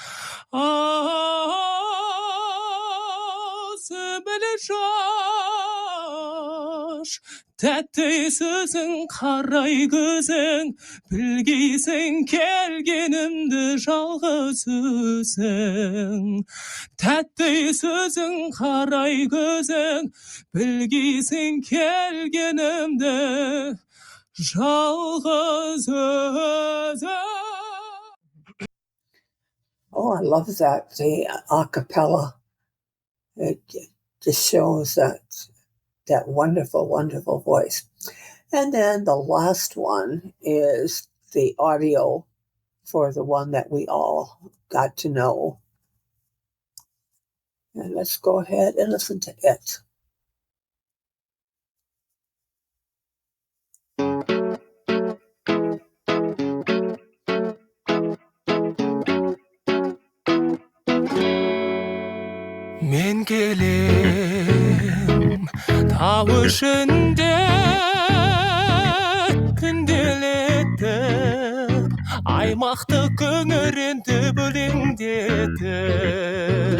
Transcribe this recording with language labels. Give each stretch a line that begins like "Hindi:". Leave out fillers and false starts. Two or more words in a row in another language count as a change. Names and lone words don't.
Kazakh: Сөмбілі жаш, тәтті сөзің, қарай көзің, білгейсің келгенімді жалғыз өзің. Тәтті сөзің, қарай көзің, білгейсің келгенімді жалғыз өзің.
English: Oh, I love that, the a cappella. It just shows that wonderful, wonderful voice. And then the last one is the audio for the one that we all got to know. And let's go ahead and listen to it.
Kazakh: Мен келем тау ішінде күнделетіп, аймақты күңірентіп өлеңдетіп.